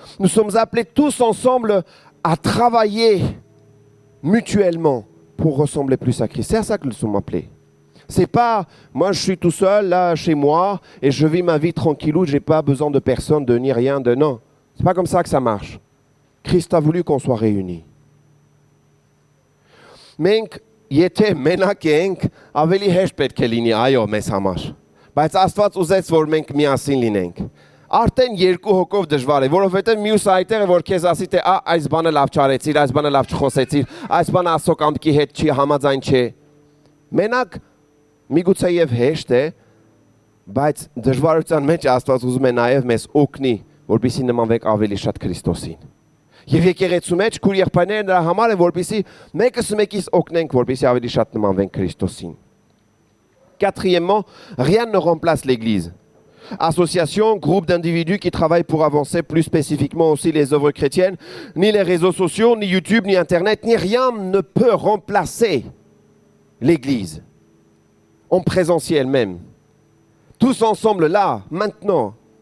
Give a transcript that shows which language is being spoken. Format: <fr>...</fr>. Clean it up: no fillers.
<fr>Nous sommes appelés tous ensemble à travailler mutuellement pour ressembler plus à Christ. C'est à ça que nous sommes appelés. C'est pas, moi je suis tout seul là chez moi et je vis ma vie tranquillou, j'ai pas besoin de personne, de ni rien, de non. C'est pas comme ça que ça marche. Christ a voulu qu'on soit réunis.</fr> <hy>Մենք եթե մենակ ենք, ավելի հեշտ պետք է լինի, այո, մեզ համար։ Բայց Աստված ուզեց, որ մենք միասին լինենք։ Արդեն երկու հոգով դժվար է, որովհետև մյուս այտերը, որ քեզ ասի թե այս բանը լավ չարեցիր, այս բանը լավ չխոսեցիր, այս բանը Աստծո կամքի հետ չի համաձայն չէ։ Մենակ միգուցե եւ հեշտ է, բայց դժվարության մեջ Աստված ուզում է նաեւ մեզ օգնի, որպեսզի նմանվենք ավելի շատ Քրիստոսին։ Եվ եկեղեցու մեջ քուր եղբայրները նրա համար է, որպեսզի մեկս մեկից օգնենք, որպեսզի ավելի շատ նմանվենք Քրիստոսին։</hy> <fr>Quatrièmement, rien ne remplace l'Église. Associations, groupes d'individus qui travaillent pour avancer plus spécifiquement aussi les œuvres chrétiennes, ni les réseaux sociaux, ni YouTube, ni Internet, ni rien ne peut remplacer l'Église. En présentiel même. Tous ensemble là, maintenant.</fr>